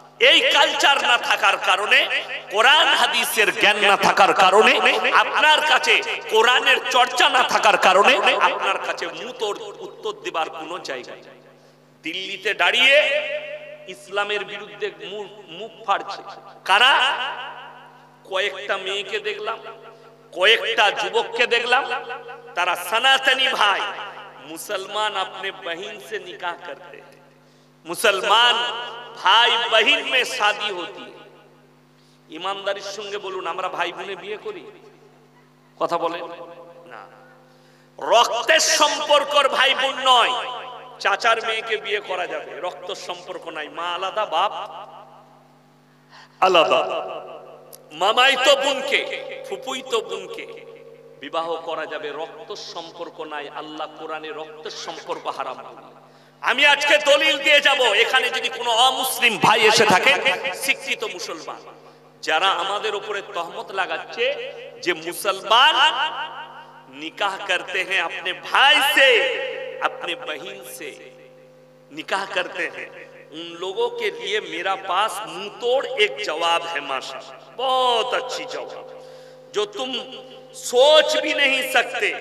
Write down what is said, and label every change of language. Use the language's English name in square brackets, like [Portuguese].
[Bangla] এই কালচার না থাকার কারণে, কোরআন হাদিসের জ্ঞান না থাকার কারণে, আপনার কাছে কোরআনের চর্চা না থাকার কারণে আপনার কাছে উত্তর দেবার কোনো জায়গা নেই। দিল্লিতে দাঁড়িয়ে ইসলামের বিরুদ্ধে মুখ ফাড়ছে কারা? কয়েকটা মেয়েকে দেখলাম, কয়েকটা যুবককে দেখলাম, তারা সনাতনী ভাই, [Hindi] মুসলমান अपने बहन से निकाह करते हैं, मुसलमान भाई बहन में शादी होती है। [Bangla] ईमानदारिर संगे बोलুন, আমরা ভাই বোনে বিয়ে করি? কথা বলেন না। রক্তের সম্পর্কর ভাই বোন নয়। চাচার মেয়েকে বিয়ে করা যাবে, রক্ত সম্পর্ক নাই, মা আলাদা, বাপ আলাদা। মামাইতো বোনকে, ফুফুইতো বোনকে বিবাহ করা যাবে, রক্ত সম্পর্ক নাই। আল্লাহ কোরআনে রক্তের সম্পর্ক হারাম। আমি আজকে দলিল দিয়ে যাব, এখানে যদি কোনো অমুসলিম ভাই এসে থাকে, শিক্ষিত মুসলমান, যারা আমাদের উপরে তহমত লাগাচ্ছে যে [Hindi] মুসলমান निकाह करते हैं अपने भाई से, अपने बहन से निकाह करते हैं, उन लोगों के लिए मेरा पास मुंह तोड़ एक जवाब है माशाअल्लाह, बहुत अच्छी जवाब, जो तुम सोच भी नहीं सकते।